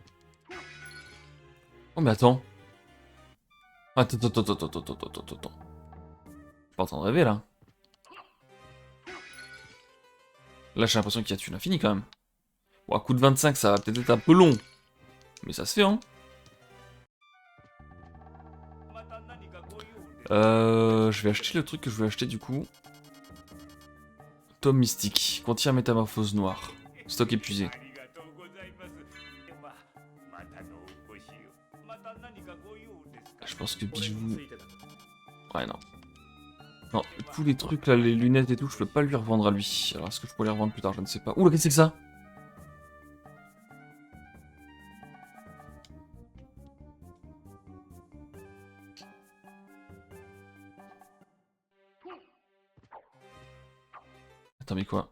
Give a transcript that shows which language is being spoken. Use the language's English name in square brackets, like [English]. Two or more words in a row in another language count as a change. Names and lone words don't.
[French] Oh mais attends. Attends. Pas en train de rêver là. Là j'ai l'impression qu'il y a une infinie quand même. Bon, à coup de 25 ça va peut-être être un peu long. Mais ça se fait, hein. [Japanese] また何かご用ですか。 [French] Je vais acheter le truc que je voulais acheter du coup. Tome mystique. Contient métamorphose noire. Stock épuisé. [Japanese] ありがとうございます。ではまたのお越しを。また何かご用ですか。 [French] Je pense que bijou... Ouais, non. Non, tous les trucs là, les lunettes et tout, je peux pas lui revendre à lui. Alors est-ce que je pourrais les revendre plus tard? Je ne sais pas. Ouh, qu'est-ce que c'est que ça? Attends, mais quoi?